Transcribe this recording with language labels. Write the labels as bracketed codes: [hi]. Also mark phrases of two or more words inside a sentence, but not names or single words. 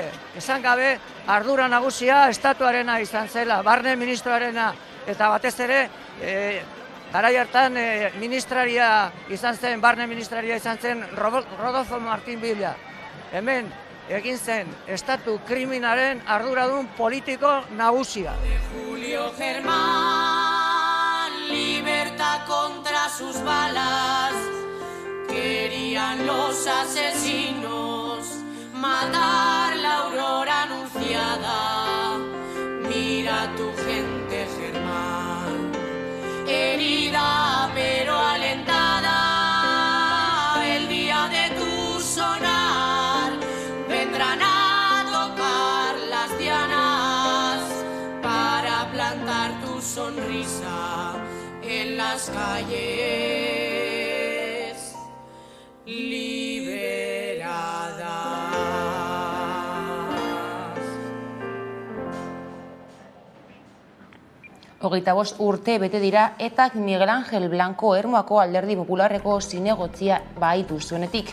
[eu] Esan gabe, ardura nagusia estatuarena izan zela, barne ministroarena, eta batez ere, garai hartan barne ministraria izan zen Rodolfo Martín Villa. Hemen egin zen estatu kriminaren arduradun politiko nagusia. [es] Julio Germán, libertad contra sus balas. Querían los asesinos matar la aurora anunciada. Mira tu gente, Germán, herida pero alentada. El día de tu sonar vendrán a tocar las dianas para plantar tu sonrisa en las calles. [eu] Hogeita 5 urte bete dira eta Miguel Ángel Blanco Ermuako Alderdi Popularreko zinegotzia baitu zuenetik.